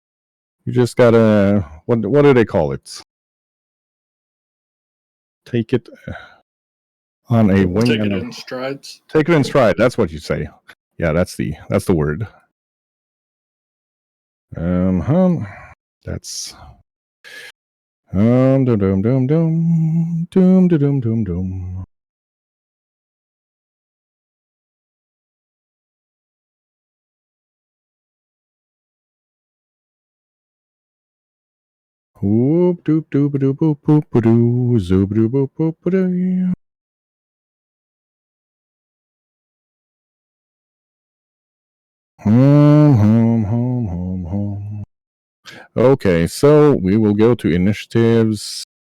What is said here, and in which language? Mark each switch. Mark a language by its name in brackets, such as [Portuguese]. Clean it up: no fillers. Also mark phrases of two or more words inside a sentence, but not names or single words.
[English] What do they call it? Take it on a wing. Take it in strides. Take it in stride. That's what you say. Yeah, that's the word. That's dum dum dum dum dum dum dum dum. Whoop doop doop doop boop boop doo zoob doop boop boop doo. Hum. Okay, so we will go to initiatives.